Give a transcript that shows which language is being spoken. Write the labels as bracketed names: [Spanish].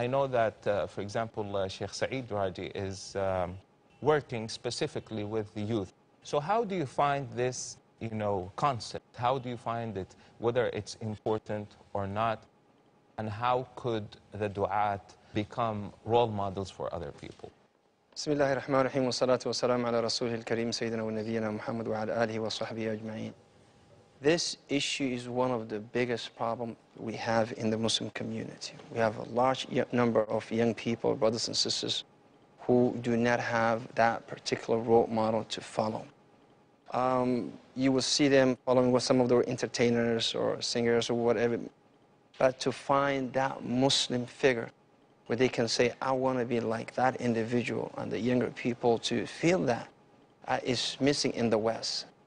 [English] I know that, for example, Sheikh Saeed Raji is working specifically with the youth. So how do you find this, concept? How do you find it, whether it's important or not? And how could the du'at become role models for other people? [Arabic] بسم الله الرحمن الرحيم والصلاة والسلام على رسوله الكريم سيدنا ونبينا محمد وعلى آله وصحبه أجمعين. [English] This issue is one of the biggest problems we have in the Muslim community. We have a large number of young people, brothers and sisters, who do not have that particular role model to follow. You will see them following with some of their entertainers or singers or whatever, but to find that Muslim figure where they can say, I want to be like that individual, and the younger people to feel that is missing in the West.